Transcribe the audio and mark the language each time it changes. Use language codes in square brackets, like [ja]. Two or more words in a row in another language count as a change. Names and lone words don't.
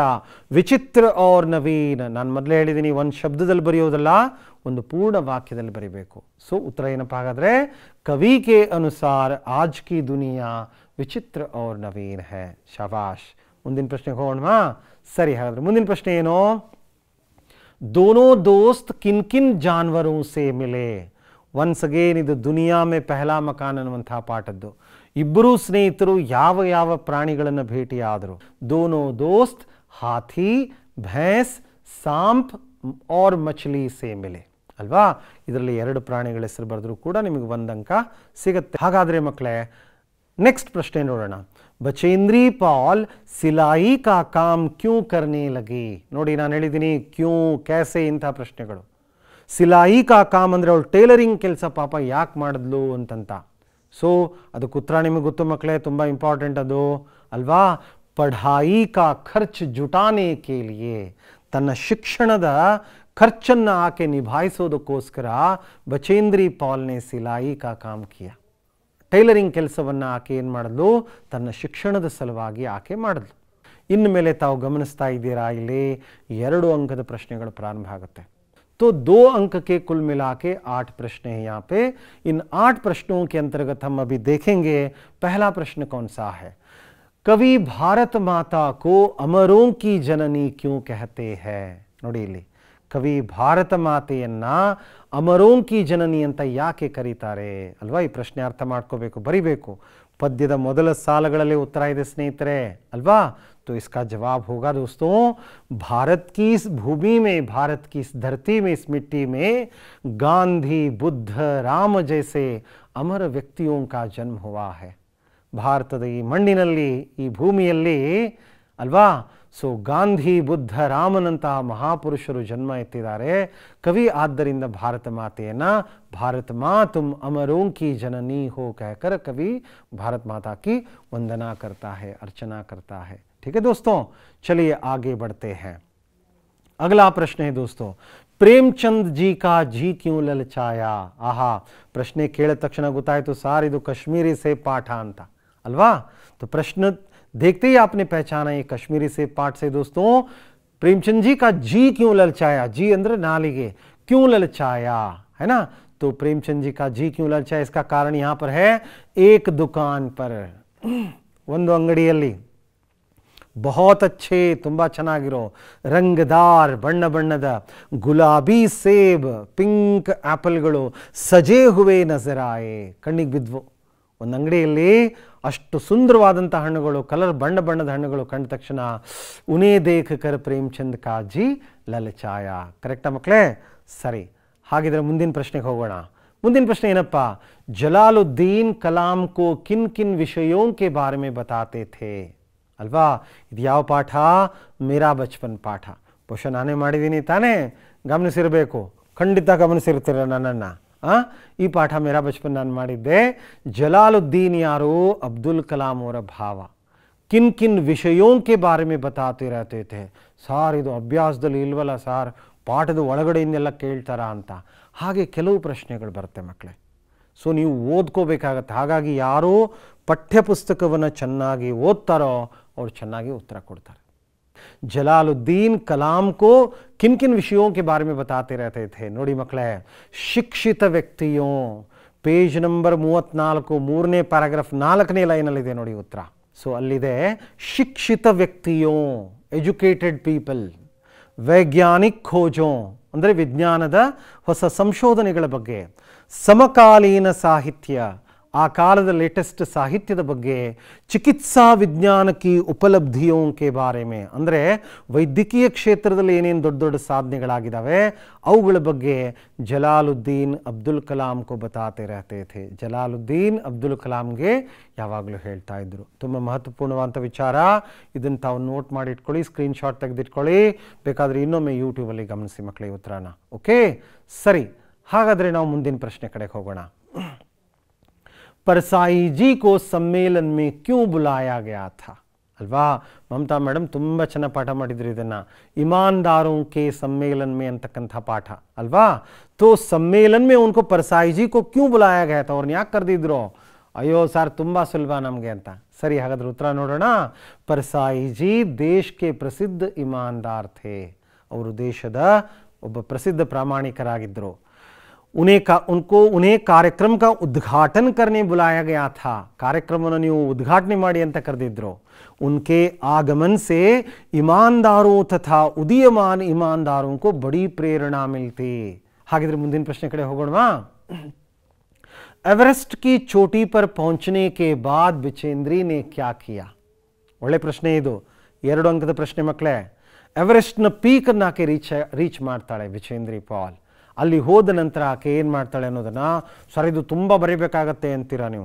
[hi] विचित्र और नवीन. [kn] ನಾನು ಮೊದಲೇ ಹೇಳಿದ್ದೀನಿ, ಒಂದು ಶಬ್ದದಲ್ಲಿ ಬರೆಯೋದಲ್ಲ, ಒಂದು ಪೂರ್ಣ ವಾಕ್ಯದಲ್ಲಿ ಬರೀಬೇಕು. ಸೊ ಉತ್ತರ ಏನಪ್ಪ ಹಾಗಾದರೆ, [hi] कवि के अनुसार आज की दुनिया विचित्र और नवीन है. [kn] ಶಾಬಾಷ್. ಮುಂದಿನ ಪ್ರಶ್ನೆಗೆ ಹೋಗೋಣ. ಸರಿ, ಹಾಗಾದ್ರೆ ಮುಂದಿನ ಪ್ರಶ್ನೆ ಏನು, [hi] दोनों दोस्त किन किन जानवरों से मिले. [en] once again [kn] ಇದು ದುನಿಯಾ ಮೇ ಪಹಲಾ ಮಕಾನ್ ಅನ್ನುವಂಥ ಪಾಠದ್ದು. ಇಬ್ಬರೂ ಸ್ನೇಹಿತರು ಯಾವ ಪ್ರಾಣಿಗಳನ್ನು ಭೇಟಿಯಾದರು. [hi] दोनों दोस्त हाथी, भैंस, सांप और मछली से मिले ಅಲ್ವಾ. [kn] ಇದರಲ್ಲಿ 2 ಪ್ರಾಣಿಗಳ ಹೆಸರು ಬರೆದರೂ ಕೂಡ ನಿಮಗೆ 1 ಅಂಕ ಸಿಗುತ್ತೆ. ಹಾಗಾದರೆ ಮಕ್ಕಳೇ, ನೆಕ್ಸ್ಟ್ ಪ್ರಶ್ನೆ ನೋಡೋಣ. [hi] बचेंद्री पॉल सिलाई का काम क्यों करने लगे. [kn] ನೋಡಿ, ನಾನು ಹೇಳಿದ್ದೀನಿ [hi] क्यों, कैसे [kn] ಇಂಥ ಪ್ರಶ್ನೆಗಳು. [hi] सिलाई का काम [kn] ಅಂದರೆ ಅವಳು ಟೇಲರಿಂಗ್ ಕೆಲಸ ಪಾಪ ಯಾಕೆ ಮಾಡಿದ್ಲು ಅಂತಂತ. ಸೊ ಅದಕ್ಕೆ ಉತ್ತರ ನಿಮಗೆ ಗೊತ್ತು ಮಕ್ಕಳೇ, ತುಂಬ ಇಂಪಾರ್ಟೆಂಟ್ ಅದು ಅಲ್ವಾ. [hi] पढ़ाई का खर्च जुटाने के लिए. [kn] ತನ್ನ ಶಿಕ್ಷಣದ ಖರ್ಚನ್ನು ಆಕೆ ನಿಭಾಯಿಸೋದಕ್ಕೋಸ್ಕರ ಬಚೇಂದ್ರಿ ಪಾಲ್ನೆ [hi] सिलाई का काम किया. [kn] ಟೈಲರಿಂಗ್ ಕೆಲಸವನ್ನು ಆಕೆ ಏನು ಮಾಡಿದ್ಲು, ತನ್ನ ಶಿಕ್ಷಣದ ಸಲುವಾಗಿ ಆಕೆ ಮಾಡಿದ್ಲು. ಇನ್ನು ಮೇಲೆ ತಾವು ಗಮನಿಸ್ತಾ ಇದ್ದೀರಾ, ಇಲ್ಲಿ 2 ಅಂಕದ ಪ್ರಶ್ನೆಗಳು ಪ್ರಾರಂಭ ಆಗುತ್ತೆ. [hi] तो 2 अंक के कुल मिला के 8 प्रश्न हैं यहाँ पे. इन 8 प्रश्नों के अंतर्गत हम अभी देखेंगे पहला प्रश्न कौन सा है. कवि भारत माता को अमरों की जननी क्यों कहते हैं. [kn] ನೋಡಿ ಇಲ್ಲಿ, ಕವಿ ಭಾರತ ಮಾತೆಯನ್ನ [hi] अमरों की जननी [kn] ಅಂತ ಯಾಕೆ ಕರೀತಾರೆ ಅಲ್ವಾ. ಈ ಪ್ರಶ್ನೆ ಅರ್ಥ ಮಾಡ್ಕೋಬೇಕು, ಬರಿಬೇಕು. ಪದ್ಯದ ಮೊದಲ ಸಾಲಗಳಲ್ಲಿ ಉತ್ತರ ಇದೆ ಸ್ನೇಹಿತರೆ ಅಲ್ವಾ. [hi] तो इसका जवाब होगा दोस्तों, भारत की इस भूमि में, भारत की इस धरती में, इस मिट्टी में गांधी, बुद्ध, राम जैसे अमर व्यक्तियों का जन्म हुआ है. [kn] ಭಾರತದ ಈ ಮಣ್ಣಿನಲ್ಲಿ, ಈ ಭೂಮಿಯಲ್ಲಿ ಅಲ್ವಾ. ಸೊ ಗಾಂಧಿ, ಬುದ್ಧ, ರಾಮನಂತಹ ಮಹಾಪುರುಷರು ಜನ್ಮ ಎತ್ತಿದ್ದಾರೆ. ಕವಿ ಆದ್ದರಿಂದ ಭಾರತ ಮಾತೆಯನ್ನು [hi] भारत माँ तुम अमरों की जननी हो कहकर कवि भारत माता की वंदना करता है, अर्चना करता है. ठीक है दोस्तों, चलिए आगे बढ़ते हैं. अगला प्रश्न है दोस्तों, प्रेमचंद जी का जी क्यों ललचाया. [kn] आहा, प्रश्न ಕೇಳಿದ ತಕ್ಷಣ ಗೊತ್ತಾಯಿತು ಸಾರ್ ಇದು [hi] कश्मीरी से पाठ [kn] ಅಂತ ಅಲ್ವಾ. [hi] तो प्रश्न देखते ही आपने पहचाना ये कश्मीरी से पाठ से दोस्तों. प्रेमचंद जी का जी क्यों ललचाया. जी अंदर नालिगे, क्यों ललचाया है ना. तो प्रेमचंद जी का जी क्यों ललचा, इसका कारण यहां पर है, एक दुकान पर [kn] ಒಂದು ಅಂಗಡಿಯಲ್ಲಿ [hi] बहुत अच्छे [kn] ತುಂಬಾ ಚೆನ್ನಾಗಿರೋ [hi] ರಂಗದಾರ್ [kn] ಬಣ್ಣ ಬಣ್ಣದ [hi] गुलाबी सेब [en] pink apples [hi] सजे हुए नज़र आए, [kn] ಕಣ್ಣಿಗೆ ಬಿದ್ವು. ಒಂದು ಅಂಗಡಿಯಲ್ಲಿ ಅಷ್ಟು ಸುಂದರವಾದಂಥ ಹಣ್ಣುಗಳು, ಕಲರ್ ಬಣ್ಣ ಬಣ್ಣದ ಹಣ್ಣುಗಳು ಕಂಡ ತಕ್ಷಣ [hi] उन्हें देख कर प्रेमचंद का जी ललचाया. [kn] ಕರೆಕ್ಟಾ ಮಕ್ಕಳೇ? ಸರಿ, ಹಾಗಿದ್ರೆ ಮುಂದಿನ ಪ್ರಶ್ನೆಗೆ ಹೋಗೋಣ. ಮುಂದಿನ ಪ್ರಶ್ನೆ ಏನಪ್ಪ, [hi] जलालुद्दीन कलाम को किन किन विषयों के बारे में बताते थे ಅಲ್ವಾ? [kn] ಇದು ಯಾವ ಪಾಠ? ಮೇರಾ ಬಚ್ಪನ್ ಪಾಠ. ಬಹುಶಃ ನಾನೇ ಮಾಡಿದ್ದೀನಿ ತಾನೇ, ಗಮನಿಸಿರಬೇಕು, ಖಂಡಿತ ಗಮನಿಸಿರ್ತೀರ ನನ್ನನ್ನು. ಈ ಪಾಠ ಮೇರಾ ಬಚ್ಪನ್ ನಾನು ಮಾಡಿದ್ದೆ. ಜಲಾಲುದ್ದೀನ್ ಯಾರು? ಅಬ್ದುಲ್ ಕಲಾಂ ಅವರ ಭಾವ. [hi] किन किन विषयों के बारे में बताते रहते थे. [kn] ಸಾರ್ ಇದು ಅಭ್ಯಾಸದಲ್ಲಿ ಇಲ್ವಲ್ಲ ಸಾರ್, ಪಾಠದ ಒಳಗಡೆಯಿಂದೆಲ್ಲ ಕೇಳ್ತಾರ ಅಂತ. ಹಾಗೆ ಕೆಲವು ಪ್ರಶ್ನೆಗಳು ಬರುತ್ತೆ ಮಕ್ಕಳೇ. ಸೊ ನೀವು ಓದ್ಕೋಬೇಕಾಗತ್ತೆ. ಹಾಗಾಗಿ ಯಾರು ಪಠ್ಯಪುಸ್ತಕವನ್ನು ಚೆನ್ನಾಗಿ ಓದ್ತಾರೋ ಅವ್ರು ಚೆನ್ನಾಗಿ ಉತ್ತರ ಕೊಡ್ತಾರೆ. [hi] जलालुद्दीन कलाम को किन किन विषयों के बारे में बताते रहते थे. [kn] ನೋಡಿ ಮಕ್ಕಳೇ, [hi] शिक्षित व्यक्तियों, [en] page number [kn] 34, 3ನೇ ಪ್ಯಾರಾಗ್ರಾಫ್ 4ನೇ ಲೈನಲ್ಲಿದೆ ನೋಡಿ ಉತ್ತರ. ಸೊ ಅಲ್ಲಿದೆ, [hi] शिक्षित व्यक्तियों, [en] educated people, [hi] वैज्ञानिक खोजों [kn] ಅಂದರೆ ವಿಜ್ಞಾನದ ಹೊಸ ಸಂಶೋಧನೆಗಳ ಬಗ್ಗೆ, ಸಮಕಾಲೀನ ಸಾಹಿತ್ಯ ಆ ಕಾಲದ ಲೇಟೆಸ್ಟ್ ಸಾಹಿತ್ಯದ ಬಗ್ಗೆ, [hi] चिकित्सा विज्ञान की उपलब्धियों के बारे में [kn] ಅಂದರೆ ವೈದ್ಯಕೀಯ ಕ್ಷೇತ್ರದಲ್ಲಿ ಏನೇನು ದೊಡ್ಡ ದೊಡ್ಡ ಸಾಧನೆಗಳಾಗಿದ್ದಾವೆ ಅವುಗಳ ಬಗ್ಗೆ ಜಲಾಲುದ್ದೀನ್ ಅಬ್ದುಲ್ ಕಲಾಂ [hi] को बताते रहते थे. [kn] ಜಲಾಲುದ್ದೀನ್ ಅಬ್ದುಲ್ ಕಲಾಂಗೆ ಯಾವಾಗಲೂ ಹೇಳ್ತಾ ಇದ್ರು. ತುಂಬ ಮಹತ್ವಪೂರ್ಣವಾದ ವಿಚಾರ. ಇದನ್ನು ತಾವು ನೋಟ್ ಮಾಡಿ ಇಟ್ಕೊಳ್ಳಿ, ಸ್ಕ್ರೀನ್ಶಾಟ್ ತೆಗೆದಿಟ್ಕೊಳ್ಳಿ, ಬೇಕಾದರೆ ಇನ್ನೊಮ್ಮೆ ಯೂಟ್ಯೂಬಲ್ಲಿ ಗಮನಿಸಿ ಮಕ್ಕಳೇ ಉತ್ತರನ. ಓಕೆ, ಸರಿ, ಹಾಗಾದರೆ ನಾವು ಮುಂದಿನ ಪ್ರಶ್ನೆ ಕಡೆಗೆ ಹೋಗೋಣ. [hi] परसाई जी को सम्मेलन में क्यों बुलाया गया था ಅಲ್ವಾ? [kn] ಮಮತಾ ಮೇಡಮ್ ತುಂಬ ಚೆನ್ನಾಗಿ ಪಾಠ ಮಾಡಿದ್ರು ಇದನ್ನು. ईमानदारों के सम्मेलन में ಅಂತಕ್ಕಂಥ ಪಾಠ ಅಲ್ವಾ? [hi] तो सम्मेलन में उनको परसाई जी को क्यों बुलाया गया था? [kn] ಅವ್ರನ್ನ ಯಾಕೆ ಕರೆದಿದ್ರು? ಅಯ್ಯೋ ಸರ್ ತುಂಬ ಸುಲಭ ನಮಗೆ ಅಂತ. ಸರಿ, ಹಾಗಾದ್ರೆ ಉತ್ತರ ನೋಡೋಣ. [hi] परसाई जी देश के प्रसिद्ध ईमानदार थे. [kn] ಅವರು ದೇಶದ ಒಬ್ಬ ಪ್ರಸಿದ್ಧ ಪ್ರಾಮಾಣಿಕರಾಗಿದ್ದರು. [hi] उन्हें कार्यक्रम का उद्घाटन करने बुलाया गया था. [kn] ಕಾರ್ಯಕ್ರಮವನ್ನು ನೀವು ಉದ್ಘಾಟನೆ ಮಾಡಿ ಅಂತ ಕರೆದಿದ್ರು. [hi] उनके आगमन से ईमानदारों तथा उदीयमान ईमानदारों को बड़ी प्रेरणा मिलती. [kn] ಹಾಗಿದ್ರೆ ಮುಂದಿನ ಪ್ರಶ್ನೆ ಕಡೆ ಹೋಗೋಣವಾ? [hi] एवरेस्ट की चोटी पर पहुंचने के बाद बिचेंद्री ने क्या किया? [kn] ಒಳ್ಳೆ ಪ್ರಶ್ನೆ ಇದು, 2 ಅಂಕದ ಪ್ರಶ್ನೆ ಮಕ್ಕಳೇ. ಎವರೆಸ್ಟ್ನ ಪೀಕನ್ನು ಆಕೆ ರೀಚ್ ಮಾಡ್ತಾಳೆ ಬಿಚೇಂದ್ರಿ ಪಾಲ್. ಅಲ್ಲಿ ಹೋದ ನಂತರ ಆಕೆ ಏನು ಮಾಡ್ತಾಳೆ ಅನ್ನೋದನ್ನು, ಸರ್ ಇದು ತುಂಬ ಬರೀಬೇಕಾಗತ್ತೆ ಅಂತೀರಾ ನೀವು.